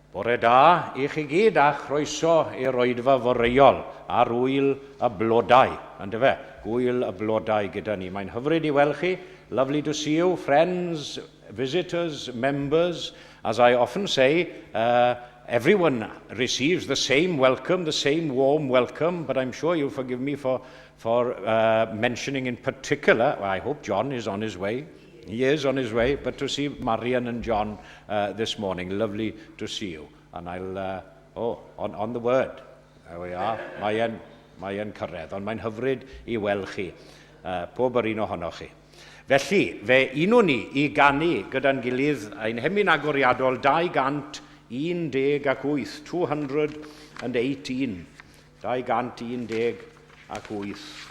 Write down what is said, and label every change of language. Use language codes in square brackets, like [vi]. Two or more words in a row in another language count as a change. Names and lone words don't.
[cy] Bore da I chi gyd a chroeso i'r oedfa foreol ar wyl y blodau. Yndyfe, gwyl y blodau gyda ni. Mae'n hyfryd I weld chi. [en] Lovely to see you, friends, visitors, members. As I often say, everyone receives the same welcome, the same warm welcome, but I'm sure you'll forgive me for mentioning in particular, well, I hope John is on his way. He is on his way, but to see Marian and John this morning, lovely to see you. And I'll, on the word, there we are, [cy] Marian cyrraedd, ond mae'n hyfryd I weld chi, pob yr un ohonoch chi. Felly, fe unwn ni I ganu gyda'n gilydd ein hemyn agoriadol 218, 218. 218.